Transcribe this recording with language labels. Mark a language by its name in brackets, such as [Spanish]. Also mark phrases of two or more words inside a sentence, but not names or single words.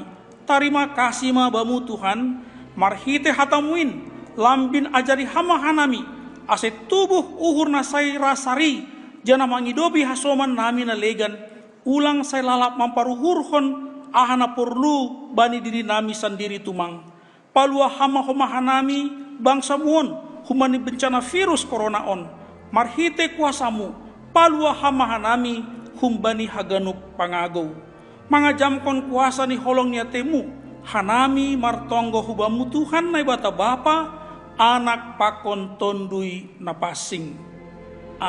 [Batak Simalungun] Tarima kasih ma bamu Tuhan, marhite hatamuin, lambin ajari hama hanami, ase tubuh uhur nasai rasari, jana mangidobi hasoman nami na legan, ulang saya lalap mamparuhurhon ahana perlu bani diri nami sendiri tumang. Palua hama homa hanami bangsa muon humani bencana virus corona on. Marhite kuasamu palua hama hanami humbani haganuk pangagau. mangajamkon kuasa ni holong nia temu, hanami martonggo hubamu Tuhan nai bata Bapa, Anak pakon tondui napasing.